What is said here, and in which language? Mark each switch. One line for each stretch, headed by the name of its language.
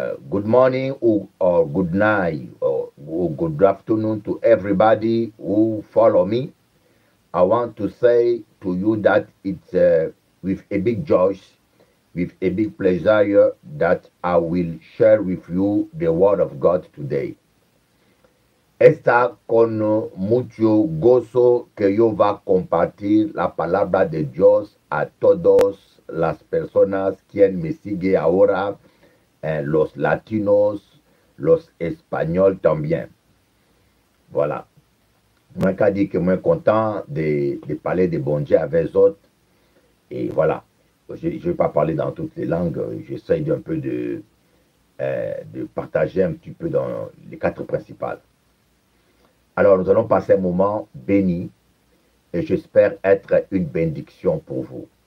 English: Good morning or good night or good afternoon to everybody who follow me. I want to say to you that it's with a big joy, with a big pleasure that I will share with you the word of God today.
Spanish: Está con mucho gozo que yo va a compartir la palabra de Dios a todas las personas quien me sigue ahora, los latinos, los españoles también.
French: Voilà. Moi, je dis que moi content de parler de bon Dieu avec eux autres. Et voilà. Je ne vais pas parler dans toutes les langues. J'essaye d'un peu de partager un petit peu dans les 4 principales. Alors, nous allons passer un moment béni. Et j'espère être une bénédiction pour vous.